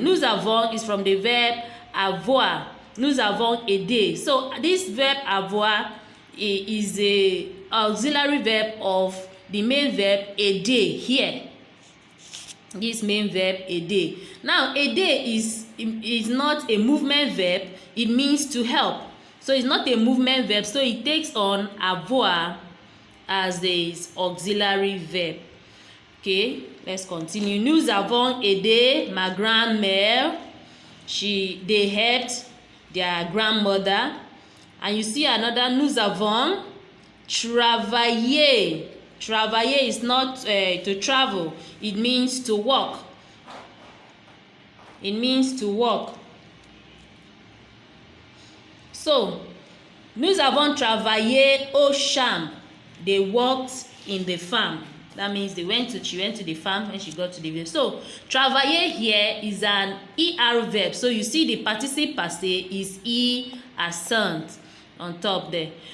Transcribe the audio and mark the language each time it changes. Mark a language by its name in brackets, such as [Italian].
[French] Nous avons [English] is from the verb avoir. [French] Nous avons aidé. [English] So this verb avoir is a auxiliary verb of the main verb aider here. This main verb aider. Now, aider is not a movement verb. It means to help. So it's not a movement verb. So it takes on avoir as the auxiliary verb. Okay, let's continue. [French] Nous avons aidé ma grand-mère. [English] They helped their grandmother. And you see another, [French] nous avons travaillé. [English] Travailler is not to travel. It means to work. It means to work. [French] So, nous avons travaillé au champ. [English] They worked in the farm. That means she went to the farm when she got to the village. So, travailler here is an ER verb. So, you see the participle passé is E accent on top there.